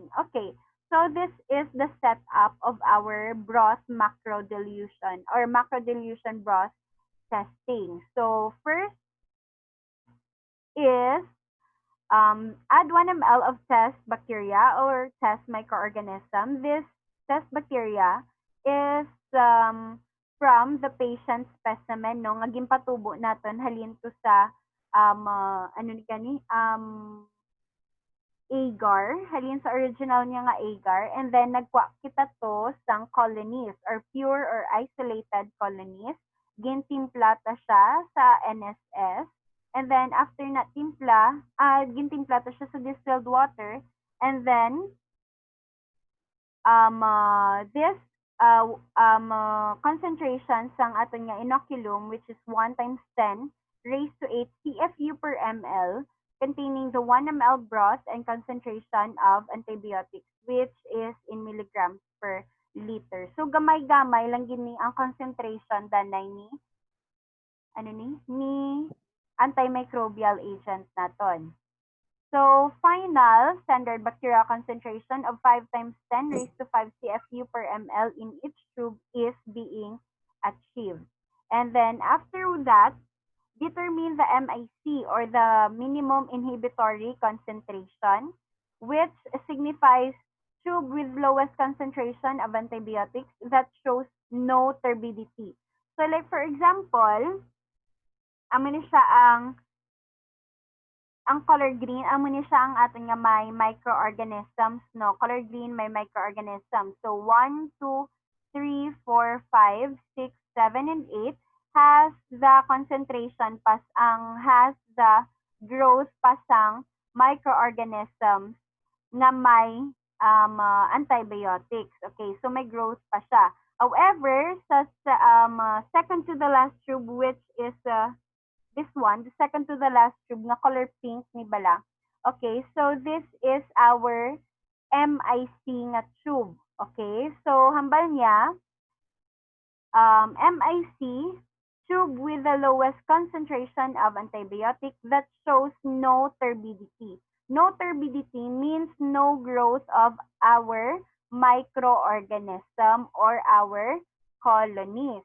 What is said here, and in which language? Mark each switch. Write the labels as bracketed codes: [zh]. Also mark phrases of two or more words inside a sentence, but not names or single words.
[en] Okay, so this is the setup of our broth macro dilution or macro dilution broth testing. So first is add 1 ml of test bacteria or test microorganism. This test bacteria is from the patient specimen, [hil] no, nga ginpatubo naton halin to sa ano ni kani agar, halin sa original niya nga agar, [en] and then [hil] nagkuha kita to sang colonies or [en] pure or isolated colonies. [hil] Gintimpla ta siya sa NSS, [en] and then after [hil] na timpla, gintimpla ta siya sa [en] distilled water, and then this concentration [hil] sang aton nga inoculum, [en] which is 1 times 10 raised to 8 CFU per ml, containing the 1 ml broth and concentration of antibiotics, which is in milligrams per liter. [hil] So gamay-gamay lang gini ang concentration danay ni [en] antimicrobial agent [hil] naton. [en] So, final standard bacterial concentration of 5 times 10 raised to 5 CFU per ml in each tube is being achieved. And then after that, determine the MIC or the minimum inhibitory concentration, which signifies tube with lowest concentration of antibiotics that shows no turbidity. So like for example, [hil] amo ni siya ang [en] color green, [hil] amo ni siya ang aton nga may microorganisms, no? [en] Color green may microorganisms. So 1, 2, 3, 4, 5, 6, 7, and 8 has the concentration has the growth pasang microorganisms [hil] na may [en] antibiotics. Okay, so [hil] may growth pa siya. [en] However, sa second to the last tube, which is this one, the second to the last tube na color pink [hil] ni bala. [en] Okay, so this is our MIC nga tube. Okay, so [hil] hambal niya, [en] MIC, tube with the lowest concentration of antibiotic that shows no turbidity. No turbidity means no growth of our microorganism or our colonies.